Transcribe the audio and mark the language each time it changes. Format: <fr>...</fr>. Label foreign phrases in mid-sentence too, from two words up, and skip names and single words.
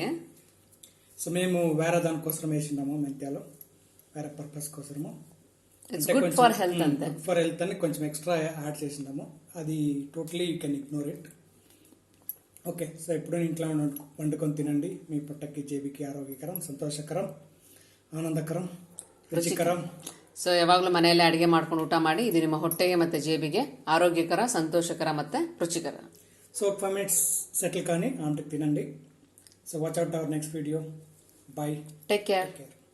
<te>సో మేము వేరే దానికోసం వేసినాము మెంతాలు, వేరే పర్పస్ కోసము.</te> <en>good for health అంతే. good for health</en> <te>అని కొంచెం</te> <en>extra add</en> <te>చేసినాము.</te> <en>అది totally you can ignore it. okay, so</en> <te>ఎప్పుడూ ఇంట్లో వండుకొని తినండి. మీ పొట్టకి, జేబికి ఆరోగ్యకరం, సంతోషకరం, ఆనందకరం, రుచికరం.</te> <kn>ಸೊ ಯಾವಾಗಲೂ ಮನೆಯಲ್ಲೇ ಅಡುಗೆ ಮಾಡ್ಕೊಂಡು ಊಟ ಮಾಡಿ. ಇದು ನಿಮ್ಮ ಹೊಟ್ಟೆಗೆ ಮತ್ತೆ ಜೇಬಿಗೆ ಆರೋಗ್ಯಕರ, ಸಂತೋಷಕರ ಮತ್ತೆ ರುಚಿಕರ.</kn> <te>సో 5 minutes సెటిల్ కానీ ఆంటికి తినండి.</te> <en>so watch out our next video. bye, take care.</en>